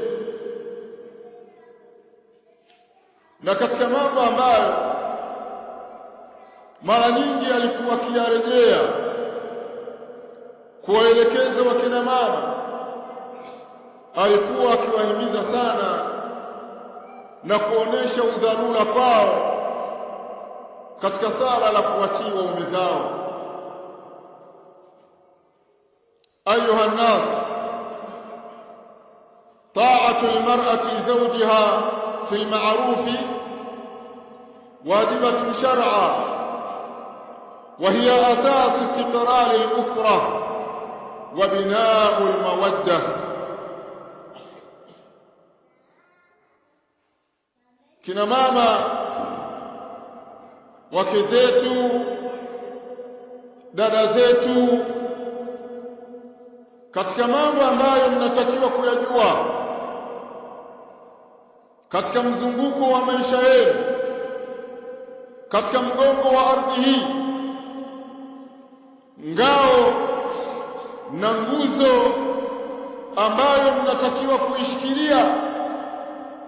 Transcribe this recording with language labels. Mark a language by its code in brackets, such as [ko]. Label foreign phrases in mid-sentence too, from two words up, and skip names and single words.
[sw] Na katika mambo ambayo mara nyingi alikuwa akiyarejea kuwaelekeza wakina mama, alikuwa akiwahimiza sana na kuonesha udharura kwao katika sala la kuwatii waume zao. [ar] أيها الناس، طاعة المرأة لزوجها في المعروف واجبة شرعا وهي أساس استقرار الأسرة وبناء المودة. [sw] kina mama, wake zetu, dada zetu, katika mambo ambayo mnatakiwa kuyajua katika mzunguko wa maisha yenu, katika mgongo wa ardhi hii, ngao na nguzo ambayo mnatakiwa kuishikilia